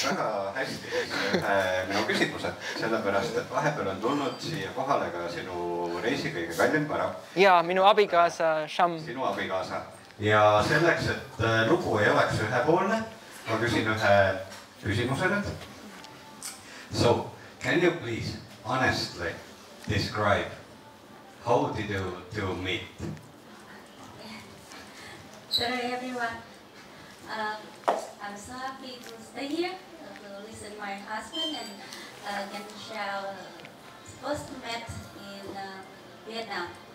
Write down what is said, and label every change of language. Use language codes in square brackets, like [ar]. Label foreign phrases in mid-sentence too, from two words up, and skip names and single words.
[et] Väga hästi minu küsimused, sellepärast, et vahepeal on tulnud siia kohale ka sinu reisi kõige kallim vara. Jaa, minu abikaasa Sham. Sinu abikaasa. Ja selleks, et lugu ei oleks ühepoolne, ma küsin ühe küsimuse nüüd. [en] So, can you please honestly describe how did you meet? Hello everyone. I'm so happy to stay here to listen to my husband and can share first met in Vietnam.